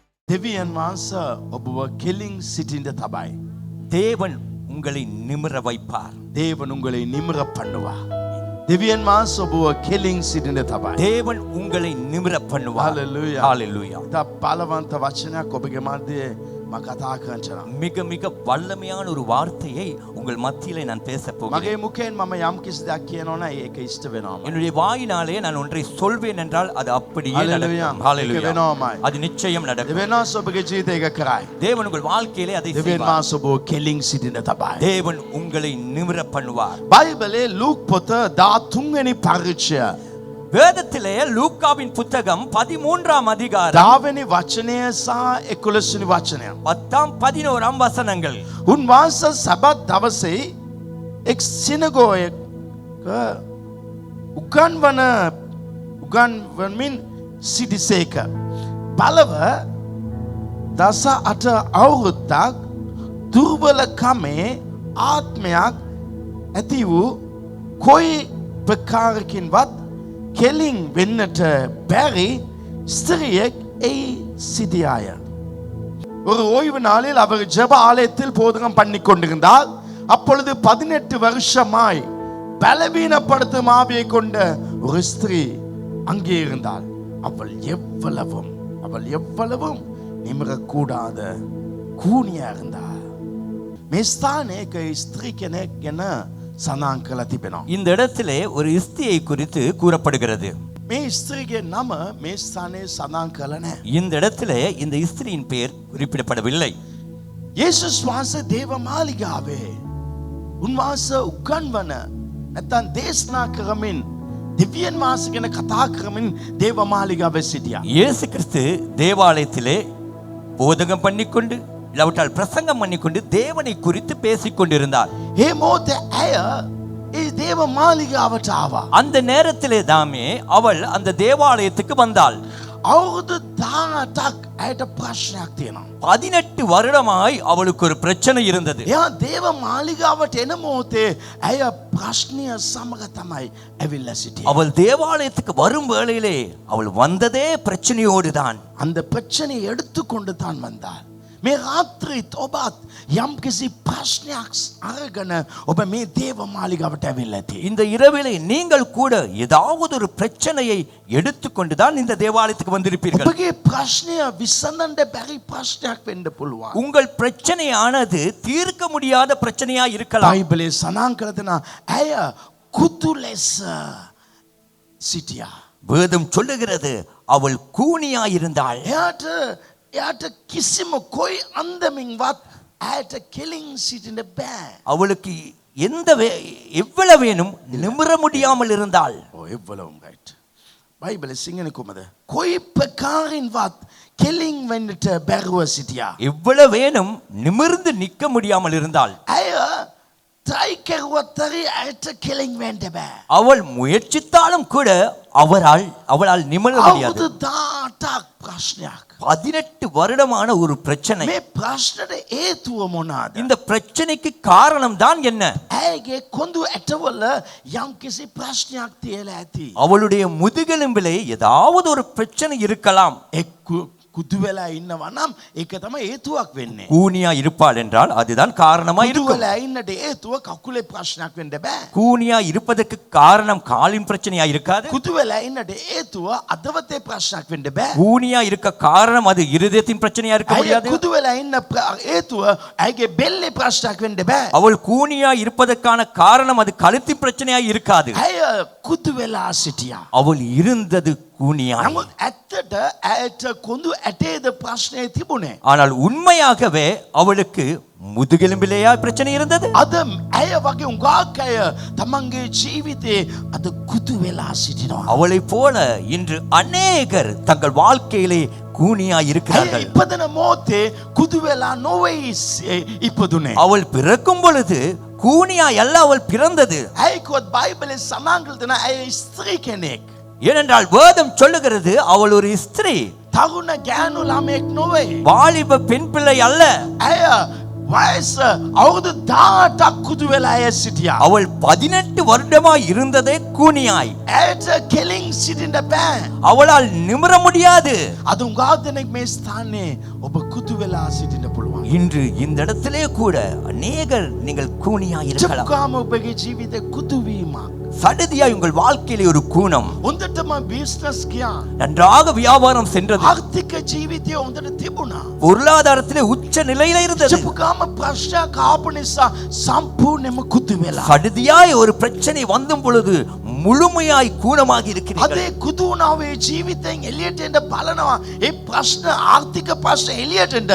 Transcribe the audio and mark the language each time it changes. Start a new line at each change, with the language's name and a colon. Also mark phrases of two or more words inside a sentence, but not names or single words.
Sinhala: දෙවියන් වහන්සේ ඔබව කෙලින් සිටින්න තබයි.
Tamil: தேவன் உங்களை நிமிர வைப்பார். தேவன் உங்களை நிமிர பண்ணுவார்.
Sinhala: දෙවියන් වහන්සේ ඔබව කෙලින් සිටින්න තබයි.
Tamil: தேவன் உங்களை நிமிர பண்ணுவார். Hallelujah. Hallelujah.
Sinhala: තා බලවන්ත වචනයක් ඔබගේ මැදේ මම කතා කරනවා.
Tamil: மிக மிக வல்லமையான ஒரு வார்த்தையை உங்கள் மத்தியிலே நான் பேச
Sinhala: මගේ
Tamil: போகிறேன்.
Sinhala: මුඛයෙන් මම යම් කිසි දෙයක් කියනවා නම් ඒක ඉෂ්ට වෙනවා.
Tamil: என்னுடைய வாயினாலே நான் ஒன்றை சொல்வேன் என்றால் அது அப்படியே Hallelujah. நடக்கும். Hallelujah.
Sinhala: ඒක වෙනවමයි.
Tamil: அது நிச்சயம் நடக்கும்.
Sinhala: දෙවියන් වහන්සේ ඔබගේ ජීවිතය ඒක කරයි.
Tamil: தேவன் உங்கள் வாழ்க்கையிலே அதை
Sinhala: දෙවියන්
Tamil: செய்வார்.
Sinhala: වහන්සේ ඔබව කෙලින් සිටින්න තබයි.
Tamil: தேவன் உங்களை நிமிர பண்ணுவார்.
Sinhala: බයිබලේ ලූක් පොත 13 වෙනි පරිච්ඡය
Tamil: வேதத்திலே லூக்காவின் புத்தகம் 13ஆம் அதிகாரம்
Sinhala: 10 වෙනි වචනය සහ 11 වෙනි වචනය.
Tamil: 10 11 වசனங்கள்.
Sinhala: උන්වහන්සේ සබත් දවසේ එක් සිනගෝයක උගන්වමින් සිටිසේක. බලව 18 අවුරුද්දක් දුර්වලකමේ ආත්මයක් ඇති වූ කොයි ප්‍රකාරකින්වත් කෙලින් වෙන්නට බැරි ස්ත්‍රියෙක් එයි සිටියාය.
Tamil: ஒரு ஓய்வு நாளில் அவர் ஜெப ஆலயத்தில் போதகம் பண்ணி கொண்டிருந்தார். அப்பொழுது 18 வருஷமாய் பலவீனப்படுத்தும் ஆவியை கொண்ட ஒரு ஸ்திரீ அங்கே இருந்தாள். அவள் எவ்வளவும் நிமிரக்கூடாத கூனியா இருந்தாள்.
Sinhala: මේ ස්ථානයක ස්ත්‍රී කෙනෙක් ගැන සඳහන් කරලා තිබෙනවා.
Tamil: இந்த இடத்திலே ஒரு ஸ்திரியை குறித்து கூறப்படுகிறது.
Sinhala: මේ ස්ත්‍රීගේ නම මේ ස්ථානයේ සඳහන් කරලා නැහැ.
Tamil: இந்த இடத்திலே இந்த ஸ்திரியின் பெயர் குறிப்பிடப்படவில்லை.
Sinhala: යේසුස් වහන්සේ දේව මාලිගාවේ උන්වහන්සේ උගන්වන නැත්නම් දේශනා කරමින් දෙවියන් වහන්සේ ගැන කතා කරමින් දේව මාලිගාවේ සිටියා.
Tamil: இயேசு கிறிஸ்து தேவாலயத்திலே போதகம் பண்ணிக்கொண்டு இல்லாவிட்டால் பிரசங்கம் பண்ணிக்கொண்டு தேவனை குறித்து பேசிக் கொண்டிருந்தார்.
Sinhala: ඒ මොහොතේ ඇය ඒ දේව මාලිගාවට ආවා.
Tamil: அந்த நேரத்திலே தாமே அவள் அந்த தேவாலயத்துக்கு வந்தாள்.
Sinhala: අවුරුදු 18ක් ඇයට ප්‍රශ්නයක් තියෙනවා.
Tamil: 18 வருடமாய் அவளுக்கு ஒரு பிரச்சனை இருந்தது.
Sinhala: එයා දේව මාලිගාවට එන මොහොතේ ඇය ප්‍රශ්නය සමග තමයි ඇවිල්ලා සිටියේ.
Tamil: அவள் தேவாலயத்துக்கு வரும் வேளையிலே அவள் வந்ததே பிரச்சனையோடு தான். அந்த பிரச்சனையை எடுத்துக்கொண்டு தான் வந்தாள்.
Sinhala: මේ රාත්‍රීත් ඔබත් යම් කිසි ප්‍රශ්නයක් අරගෙන ඔබ මේ දේව මාලිගාවට ඇවිල්ලා ඇති.
Tamil: இந்த இரவிலே நீங்கள் கூட ஏதாவது ஒரு பிரச்சனையை எடுத்துக்கொண்டு தான் இந்த தேவாலயத்துக்கு வந்திருப்பீர்கள்.
Sinhala: ඔබගේ ප්‍රශ්නය විසඳන්න බැරි ප්‍රශ්නයක් වෙන්න පුළුවන්.
Tamil: உங்கள் பிரச்சனையானது தீர்க்க முடியாத பிரச்சனையா இருக்கலாம்.
Sinhala: බයිබලයේ සඳහන් කර දෙනවා ඇය කුතු ලෙස සිටියා.
Tamil: வேதம் சொல்லுகிறது அவள் கூனியா இருந்தாள்.
Sinhala: එයාට කිසිම කොයි අන්දමින්වත් ඇයට කෙලින් සිටින්න බෑ.
Tamil: அவளுக்கு எவ்வளவேனும் நிமிர முடியாமல் இருந்தாள். එவ்வளவும் ரைட்.
Sinhala: බයිබලයේ සිංහලේ කොහමද? කොයි ප්‍රකාරින්වත් කෙලින් වෙන්නට බැරුව සිටියා.
Tamil: எவ்வளவேனும் நிமிர்ந்து நிற்க முடியாமல் இருந்தாள்.
Sinhala: ඇය try කරුවත් ඇයට කෙලින් වෙන්න බෑ.
Tamil: அவள் முயற்சித்தாலும் கூட அவளால் நிமிர முடியாது.
Sinhala: අවුරුදු 18ක් ප්‍රශ්නයක්.
Tamil: 18 வருடமான ஒரு பிரச்சனை.
Sinhala: මේ ප්‍රශ්නට හේතුව මොනවාද?
Tamil: இந்த பிரச்சனைக்கு காரணம் தான் என்ன?
Sinhala: ඇයගේ කොඳු ඇටවල යම්කිසි ප්‍රශ්නයක් තියලා ඇති.
Tamil: அவளுடைய முதுகெலும்பிலே ஏதாவது ஒரு பிரச்சனை இருக்கலாம்.
Sinhala: කුදු වෙලා ඉන්නවා නම් ඒක තමයි හේතුවක් වෙන්නේ.
Tamil: கூனியா இருப்பாள் என்றால் அதுதான் காரணமா
Sinhala: කුදු
Tamil: இருக்கும்.
Sinhala: වෙලා ඉන්නට හේතුව කකුලේ ප්‍රශ්නයක් වෙන්න බෑ.
Tamil: கூனியா இருப்பதற்கு காரணம் காலின் பிரச்சனையா இருக்காது.
Sinhala: කුදු වෙලා ඉන්නට හේතුව අදවතේ ප්‍රශ්නයක් වෙන්න බෑ.
Tamil: கூனியா இருக்க காரணம் அது இருதயத்தின் பிரச்சனையா இருக்க
Sinhala: ඇය
Tamil: முடியாது.
Sinhala: කුදු වෙලා ඉන්න හේතුව ඇයගේ බෙල්ලේ ප්‍රශ්නයක් වෙන්න බෑ.
Tamil: அவள் கூனியா இருப்பதற்கான காரணம் அது கழுத்தின் பிரச்சனையா இருக்காது.
Sinhala: ඇය කුදු වෙලා සිටියා.
Tamil: அவள் இருந்தது கூனியா.
Sinhala: නමුත් ඇත්තට ඇයට කොඳු ඇටේද ප්‍රශ්නේ තිබුණේ.
Tamil: ஆனால் உண்மையாகவே அவளுக்கு முதுகெலும்பிலேயா பிரச்சனை இருந்தது.
Sinhala: අද ඇය වගේ උඟාක් අය තමන්ගේ ජීවිතේ අද කුදු වෙලා සිටිනවා.
Tamil: அவளை போல இன்று அநேகர் தங்கள் வாழ்க்கையிலே கூனியா
Sinhala: ඇය
Tamil: இருக்கிறார்கள்.
Sinhala: ඉපදෙන මොහොතේ කුදු වෙලා නොවේ ඉපදුනේ.
Tamil: அவள் பிறக்கும் பொழுது கூனியா அல்ல அவள் பிறந்தது.
Sinhala: ඇයි කිව්වොත් බයිබලයේ සඳහන් කරලා තියෙනවා ඇය ස්ත්‍රී කෙනෙක්.
Tamil: ஏனென்றால் வேதம் சொல்லுகிறது அவள் ஒரு ஸ்திரீ.
Sinhala: තරුණ ගෑනු ළමෙක් නොවේ.
Tamil: வாலிப பெண் பிள்ளை அல்ல.
Sinhala: ඇය වයස අවුරුදු 18ක් කුදු වෙලා ඇය සිටියා.
Tamil: அவள் 18 வருடமாய் இருந்ததே கூனியாய்.
Sinhala: ඇයට කෙලින් සිටින්න බෑ.
Tamil: அவளால் நிமிர முடியாது.
Sinhala: අද උඟා දෙනෙක් මේ ස්ථානයේ ඔබ කුදු වෙලා සිටින්න පුළුවන්.
Tamil: இன்று இந்த இடத்திலே கூட அநேகர் நீங்கள் கூனியாய் இருக்கலாம்.
Sinhala: චුක්කාම ඔබගේ ජීවිතේ කුදු වීමක්.
Tamil: சடுதியாய் உங்கள் வாழ்க்கையிலே ஒரு கூனம்.
Sinhala: හොඳටම බිස්නස් ගියා.
Tamil: நன்றாக வியாபாரம் சென்றது.
Sinhala: ආර්ථික ජීවිතය හොඳට තිබුණා.
Tamil: பொருளாதாரத்திலே உச்ச நிலையில இருந்தது.
Sinhala: චුක්කාම ප්‍රශ්නයක් ආපු නිසා සම්පූර්ණයෙන්ම කුදු වෙලා.
Tamil: சடுதியாய் ஒரு பிரச்சனை வந்தும் பொழுது முழுமையாய் கூனமாகி இருக்கிறீர்கள்.
Sinhala: අද කුදු වුණාවේ ජීවිතෙන් එළියට එන්න බලනවා. ඒ ප්‍රශ්න ආර්ථික ප්‍රශ්න එළියට එන්න.